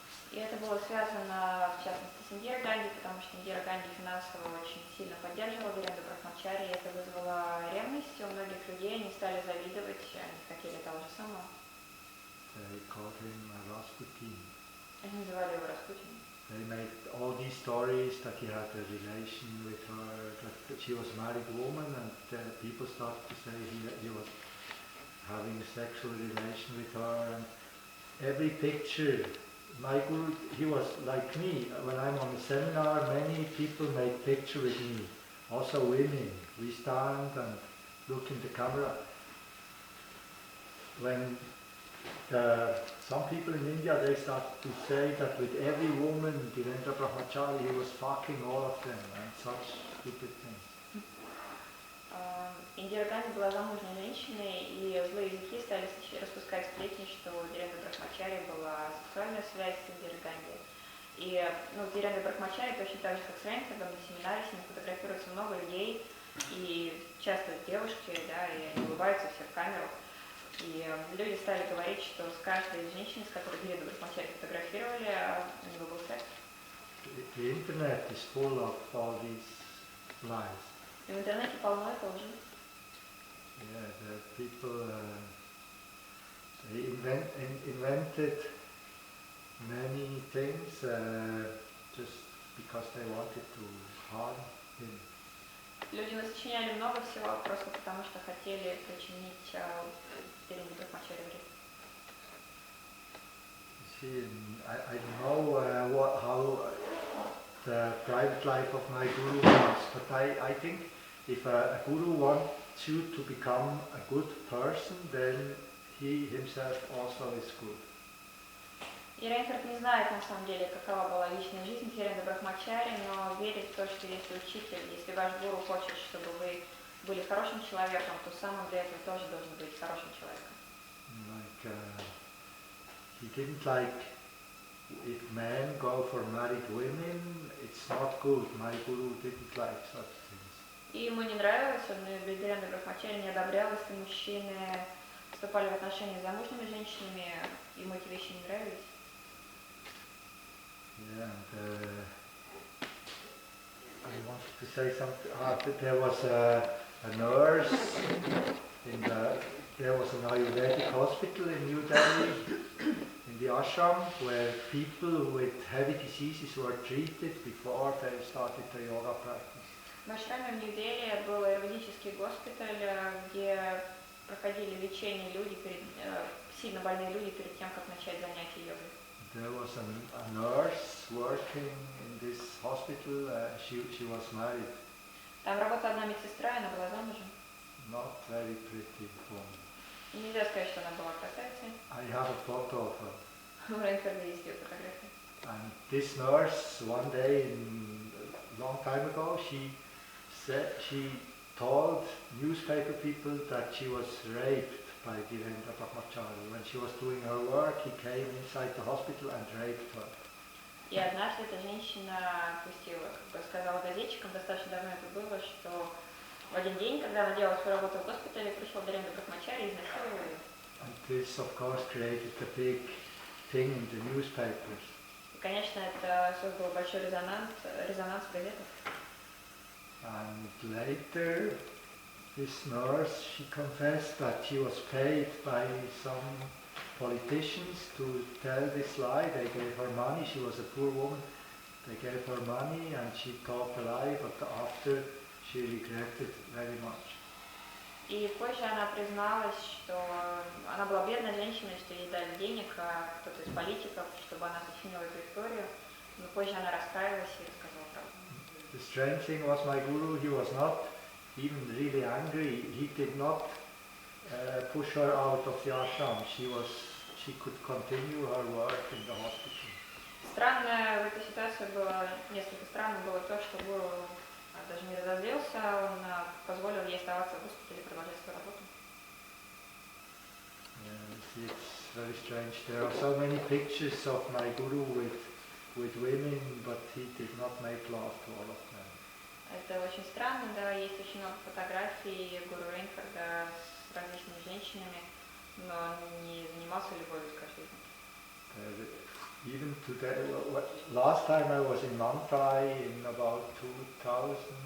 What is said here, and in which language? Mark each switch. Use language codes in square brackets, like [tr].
[ru] И это было связано, в частности, с Индирой Ганди, потому что Индира Ганди финансово очень сильно поддерживала Виренду Брахмачари, и это вызвало ревность у многих людей, они стали завидовать, они хотели того же самого. [en] They called him Rasputin. [ru] Они называли его Распутиным. [en] They made all these stories that he had a relation with her, that she was a married woman, and people started to say he was having a sexual relation with her, and every picture. My guru, he was like me. When I'm on a seminar, many people make picture with me. Also women. We stand and look in the camera. When some people in India, they started to say that with every woman, Virendra Brahmachari, he was fucking all of them, and such stupid things. [ru] Индира Ганди была замужней женщиной, и злые языки стали распускать сплетни, что у Вирендры Брахмачари была сексуальная связь с Индирой Ганди. И Вирендра Брахмачари, точно так же, как с Рейнхардом, на семинаре с ним фотографируется много людей, и часто девушки, да, и они улыбаются все в камеру. И люди стали говорить, что с каждой из женщин, с которой Вирендру Брахмачари фотографировали, у него был секс. [en] The internet is full of all these lies. [ru] И в интернете полно этой лжи. [en] Yeah, the people they invented many things just because they wanted to harm him. [ru] Люди насочиняли много всего просто потому, что хотели причинить Вирендре Брахмачари вред. [en] See, I don't know how the private life of my guru was, but I think if a guru wants you to become a good person, then he himself also is good. [ru] И Рейнхард не знает на самом деле, какова была личная жизнь Вирендры Брахмачари, но верит в то, что если учитель, если ваш гуру хочет, чтобы вы были хорошим человеком, то сам он для этого тоже должен быть хорошим человеком. [en] Like he didn't like if men go for married women, it's not good. My guru didn't like such things. [ru] И ему не нравилось, он Вирендра Брахмачари не одобрял, если мужчины вступали в отношения с замужними женщинами, ему эти вещи не нравились. [en] Yeah, and, I wanted to say something. There was a nurse there was an Ayurvedic hospital in New Delhi, in the ashram, where people with heavy diseases were treated before they started the yoga practice. [ru] В ашраме в Нью-Дели был аюрведический госпиталь, где проходили лечение люди, сильно больные люди перед тем, как начать занятия йогой. [en] There was a nurse working in this hospital. She was married. [ru] Там работала одна медсестра, она была замужем. [en] Not very pretty woman. [ru] И нельзя сказать, что она была красавицей. [en] I have a photo of her. [ru] У Рейнхарда есть ее фотография. [en] And this nurse, one day, a long time ago, she told newspaper people that she was raped by Virendra Brahmachari. When she was doing her work, he came inside the hospital and raped her. [ru] И однажды эта женщина сказала газетчикам, достаточно давно это было, что в один день, когда она делала свою работу в госпитале, пришел Вирендра Брахмачари и изнасиловал ее. [en] And this, of course, created a big thing in the newspapers. [ru] И, конечно, это создало большой резонанс в газетах. [en] And later, this nurse, she confessed that she was paid by some politicians to tell this lie. They gave her money. She was a poor woman. They gave her money and she told the lie, but after she regretted very much. [ru] И позже она призналась, что она была бедной женщиной, что ей дали денег, кто-то из политиков, чтобы она сочинила эту историю. Но позже она раскаялась и рассказала правду. [en] The strange thing was my guru, he was not even really angry. He did not push her out of the ashram. She could continue her work in the hospital. [ru] Странно в этой ситуации было, несколько странно было то, что гуру даже не разозлился, он позволил ей оставаться в госпитале и продолжать свою работу. [en] It's very strange. There are so many pictures of my guru with women, but he did not make love to all of them. [ru] Это очень странно, да, есть очень много фотографий гуру Рейнхарда с различными женщинами, но он не занимался любовью с каждой из них. [en] Even today, last time I was in Mantai in about 2001.